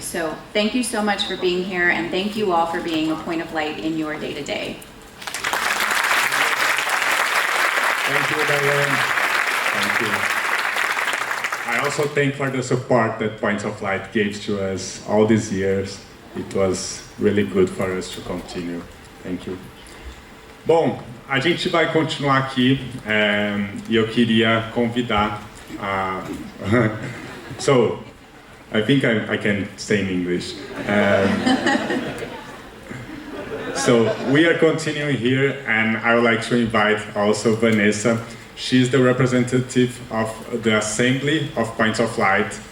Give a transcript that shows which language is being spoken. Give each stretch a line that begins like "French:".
English: So thank you so much for being here, and thank you all for being a point of light in your day-to-day. Thank you, Diane. Thank you. I also thank for the support that Points of Light gave to us all these years. It was really good for us to continue. Thank you.
Portuguese: Bom, a gente vai continuar aqui e eu queria convidar a...
English: So, I think I can say in English. So we are continuing here, and I would like to invite also Vanessa. She's the representative of the Assembly of Points of Light.